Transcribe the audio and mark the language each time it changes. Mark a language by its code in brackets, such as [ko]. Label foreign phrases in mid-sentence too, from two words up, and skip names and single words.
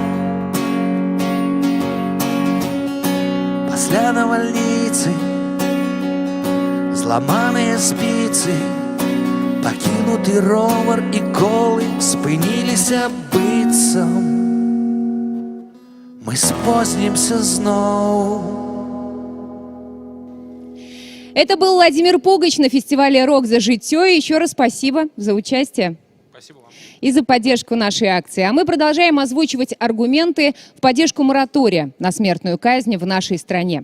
[be] Пасля навальніцы зламаныя спіцы, пакінуты ровар і колы спыніліся быццам. Мы спознімся зноў. [ru] Это был Владимир Пугач на фестивале «Рок за житье». Еще раз спасибо за участие. Спасибо вам. И за поддержку нашей акции. А мы продолжаем озвучивать аргументы в поддержку моратория на смертную казнь в нашей стране.